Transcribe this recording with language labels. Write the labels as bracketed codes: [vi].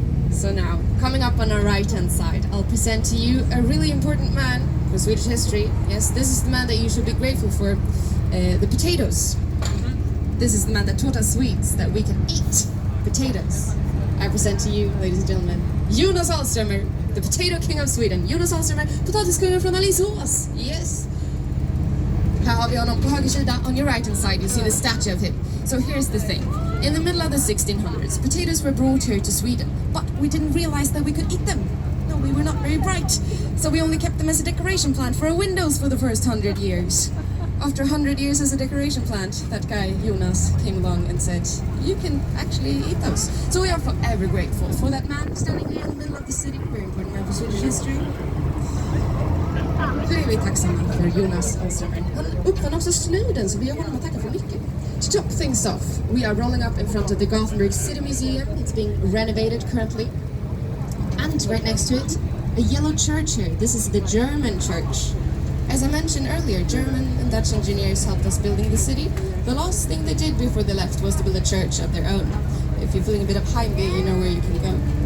[en] So now, coming up on our right hand side, I'll present to you a really important man for Swedish history. Yes, this is the man that you should be grateful for. The potatoes. This is the man that taught us Swedes that we can eat potatoes. I present to you, ladies and gentlemen, Jonas Alströmer, the potato king of Sweden. [sv] Jonas Alströmer, potatiskungen från Alingsås. Yes. Här har vi honom på höger sida. [en] On your right hand side you see the statue of him. So here's the thing. In the middle of the 1600s, potatoes were brought here to Sweden, but we didn't realize that we could eat them. No, we were not very bright. So we only kept them as a decoration plant for our windows for the first 100 years. After 100 years as a decoration plant, that guy Jonas came along and said, you can actually eat those. So we are forever grateful for that man standing here in the middle of the city, very important man for Swedish history. [sv] Hur är vi tacksamma för Jonas Alströmer. Han uppfann också snuden, så vi har honom att tacka för mycket. [en] To top things off, we are rolling up in front of the Gothenburg City Museum. It's being renovated currently. And right next to it, a yellow church here. This is the German church. As I mentioned earlier, German and Dutch engineers helped us building the city. The last thing they did before they left was to build a church of their own. If you're feeling a bit of Heimweh, you know where you can go.